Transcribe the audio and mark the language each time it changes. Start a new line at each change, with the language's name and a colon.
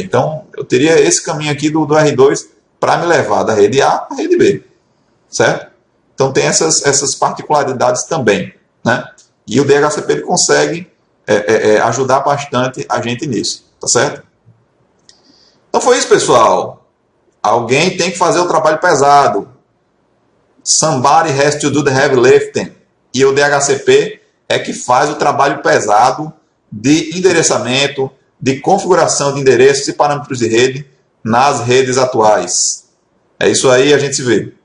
Portuguese: Então, eu teria esse caminho aqui do R2 para me levar da rede A à rede B. Certo? Então, tem essas particularidades também. Né? E o DHCP ele consegue ajudar bastante a gente nisso. Tá certo? Então, foi isso, pessoal. Alguém tem que fazer o trabalho pesado.
English: Somebody has to do the heavy lifting.
Portuguese: E o DHCP é que faz o trabalho pesado de endereçamento, de configuração de endereços e parâmetros de rede nas redes atuais. É isso aí, a gente se vê.